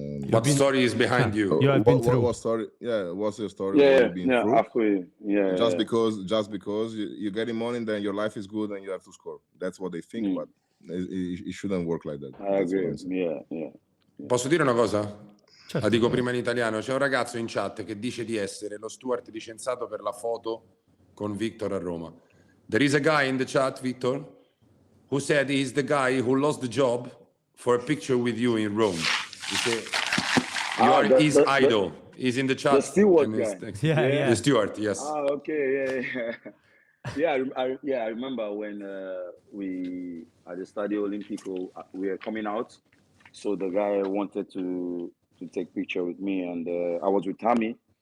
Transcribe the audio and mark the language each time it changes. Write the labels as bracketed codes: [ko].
[en] what story is behind you? You have been through. What story? Yeah, what's your story? Through? Just because you're getting money, then your life is good and you have to score. That's what they think, but it shouldn't work like that. I agree. Yeah. [it] Posso dire una cosa? Certo. La dico prima in italiano. C'è un ragazzo in chat che dice di essere lo steward licenziato per la foto con Victor a Roma. [en] There is a guy in the chat, Victor, who said he's the guy who lost the job for a picture with you in Rome. He said, you are his idol. He's in the chat. The steward guy. Yeah. The steward, yes. Okay, yeah. I remember when we at the Stadio Olimpico we were coming out, so the guy wanted to take picture with me, and I was with Tammy.